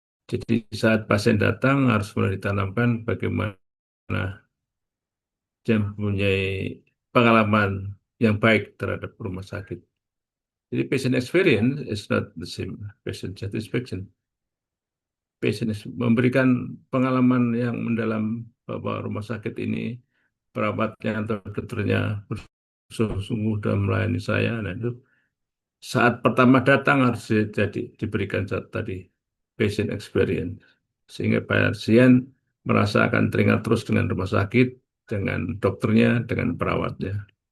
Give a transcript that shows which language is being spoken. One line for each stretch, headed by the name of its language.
Indonesian: Jadi saat pasien datang harus mulai ditanamkan bagaimana dia mempunyai pengalaman yang baik terhadap rumah sakit.
English: Jadi patient experience is not the same patient satisfaction.
Indonesian: Patient memberikan pengalaman yang mendalam bahwa rumah sakit ini perawatnya atau dokternya bersungguh-sungguh dalam melayani saya. Nah, itu saat pertama datang harus diberikan tadi patient experience sehingga pasien merasa akan teringat terus dengan rumah sakit, dengan dokternya, dengan perawatnya.